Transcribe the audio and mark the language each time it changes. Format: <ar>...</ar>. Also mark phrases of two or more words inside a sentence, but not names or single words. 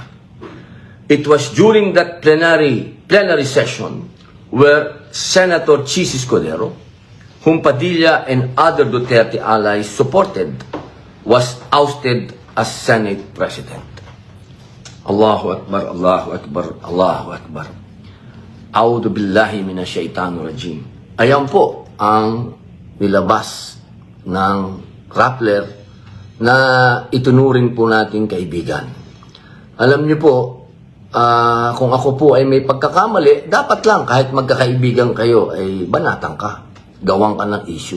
<en>It was during that plenary session where Senator Chis Escudero, whom Padilla and other Duterte allies supported, was ousted as Senate President.</en> <ar>الله أكبر، الله أكبر، الله أكبر. أعوذ بالله من الشيطان الرجيم.</ar> <tl>Ayan po ang nilabas ng Rappler na itunuring po nating kaibigan. Alam niyo po, kung ako po ay may pagkakamali, dapat lang kahit magkakaibigan kayo ay banatan ka, gawang ka ng issue.</tl>